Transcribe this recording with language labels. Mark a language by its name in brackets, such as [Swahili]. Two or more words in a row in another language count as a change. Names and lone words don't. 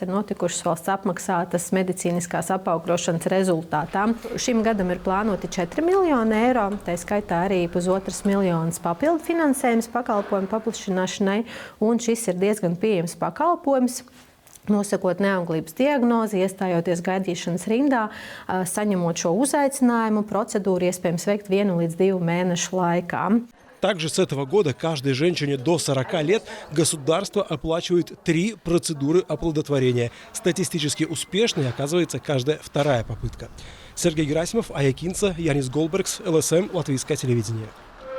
[Latvian] ir notikušas valsts apmaksātas medicīniskās apaugļošanas rezultātā. Šim gadam ir plānoti 4 miljoni eiro, tā skaitā arī 1,5 miljonus papildu finansējums pakalpojumu paplašināšanai, un šis ir diezgan pieejams pakalpojums. Nosakot neauglības diagnozi, iestājoties gaidīšanas rindā, saņemot šo uzaicinājumu, procedūru iespējams veikt 1 līdz 2 mēnešu laikā. [Russian] Также с этого года каждой женщине до 40 лет государство оплачивает 3 процедуры оплодотворения. Статистически успешной оказывается каждая вторая попытка. Сергей Герасимов, Ая Кинца, Янис Голбергс, ЛСМ, Латвийское телевидение.